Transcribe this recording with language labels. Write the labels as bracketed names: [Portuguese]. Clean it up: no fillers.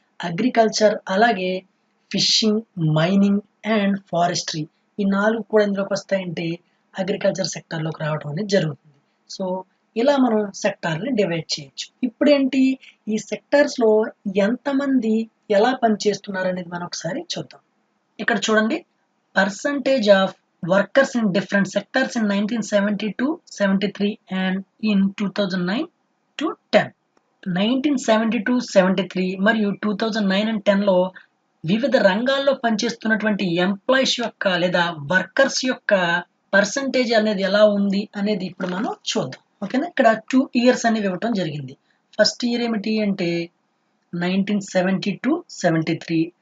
[Telugu] Agriculture, అలాగే fishing, mining and forestry ఈ 4 కూడా ఎందులోకి వస్తాయంటే అగ్రికల్చర్ సెక్టార్లోకి రావడం అనేది జరుగుతుంది. సో ఇలా మనం సెక్టార్ని డివైడ్ చేయొచ్చు. ఇప్పుడేంటి, ఈ సెక్టార్స్లో ఎంతమంది ఎలా పనిచేస్తున్నారు అనేది మనం ఒకసారి చూద్దాం. ఇక్కడ చూడండి, [English] percentage of workers in different sectors in 1972, 73 and in 2009 to 10. [Telugu] 1972, 73 మరియు 2009 and 10లో వివిధ రంగాల్లో పనిచేస్తున్నటువంటి ఎంప్లాయీస్ యొక్క లేదా వర్కర్స్ యొక్క పర్సంటేజ్ అనేది ఎలా ఉంది అనేది ఇప్పుడు మనం చూద్దాం. ఓకేనా, ఇక్కడ 2 years అనేవి ఇవ్వటం జరిగింది. ఫస్ట్ ఇయర్ ఏమిటి అంటే 1972, 73.